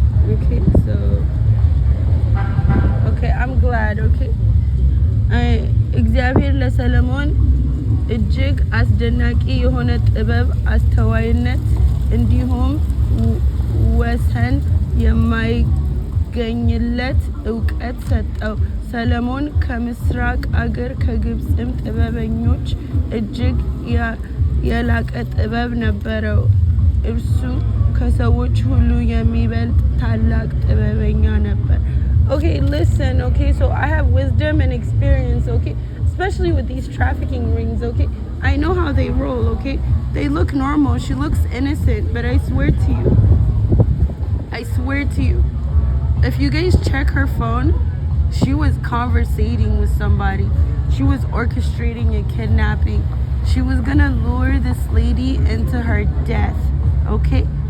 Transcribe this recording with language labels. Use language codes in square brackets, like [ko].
[en] Okay, so okay, I'm glad, okay? Xavier La Salamon, [am] እጅግ አስደናቂ የሆነ ጥበብ፣ አስተዋይነት እንዲሁም ወሰን የማይገኝለት እውቀት ሰጠው። ሰለሞን ከምስራቅ አገር ከግብፅም ጥበበኞች እጅግ የላቀ ጥበብ ነበረው። እርሱ ከሰዎች ሁሉ የሚበልጥ ታላቅ ጥበበኛ ነበር። [en] Okay, listen, okay, so I have wisdom and experience, okay, especially with these trafficking rings, okay. I know how they roll, okay. They look normal, she looks innocent, but I swear to you, if you guys check her phone, she was conversating with somebody. She was orchestrating a kidnapping. She was gonna lure this lady into her death, okay.